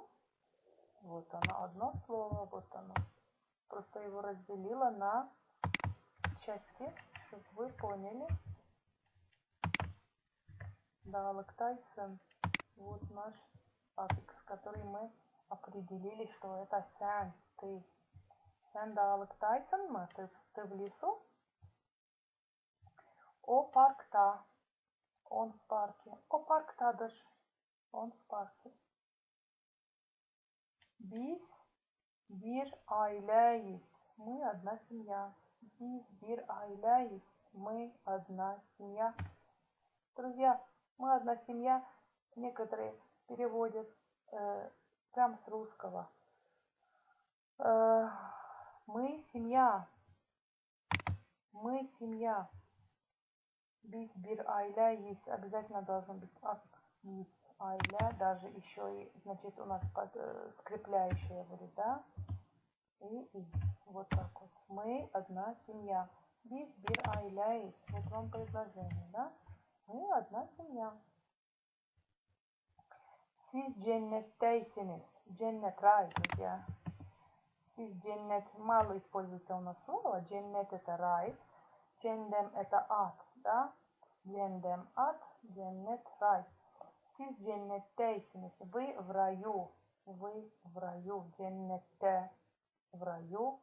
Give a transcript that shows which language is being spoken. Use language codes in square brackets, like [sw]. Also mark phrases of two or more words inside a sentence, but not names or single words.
[ru] Вот оно, одно слово, вот оно. Просто его разделила на части, чтобы вы поняли. Дайлыктайсын. Вот наш аффикс, который мы определили, что это сен, ты. [tr] Sen dağlıktaysın mı? [ru] Ты в лесу? [tr] O parkta. [ru] Он в парке. [tr] O parktadır. [ru] Он в парке. [tr] Biz bir aileyiz. [ru] Мы одна семья. [tr] Biz bir aileyiz. [ru] Мы одна семья. Друзья, мы одна семья. Некоторые переводят прямо с русского. Мы семья. Мы семья. [tr] Biz bir aileyiz. [ru] Обязательно должен быть аффикс aiля. Даже еще и, значит, у нас скрепляющее будет, да? И вот так вот. Мы одна семья. [tr] Biz bir aileyiz. [ru] Вот вам предложение, да? Мы одна семья. [tr] Siz cennetteysiniz. Cennet, [ru] рай, друзья. [tr] Siz cennet, [ru] мало используется у нас слово. Cennet это рай. Cendem это ад, да? [tr] Cendem ад, cennet рай. Siz cennetteysiniz. [ru] Вы в раю. Вы в раю. Cennette в раю.